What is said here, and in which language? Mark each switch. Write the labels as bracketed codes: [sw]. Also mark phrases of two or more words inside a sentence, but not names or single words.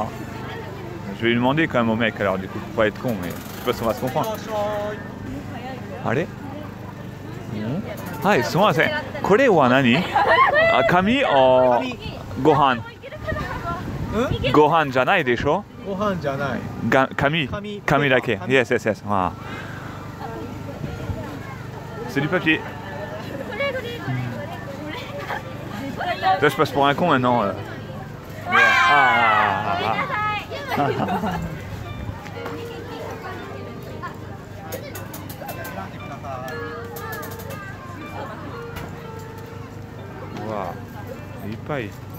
[fr] Je vais lui demander quand même au mec alors, du coup, faut pas être con, mais je sais pas si on va se comprendre. Allez. Ah, c'est moi, c'est. [ja] これは何? Kami ou gohan? ご飯じゃないでしょ? ご飯じゃない。紙だけ。Yes. ああ。 [fr] C'est du papier. Là je passe pour un con maintenant. Waouh, il paille.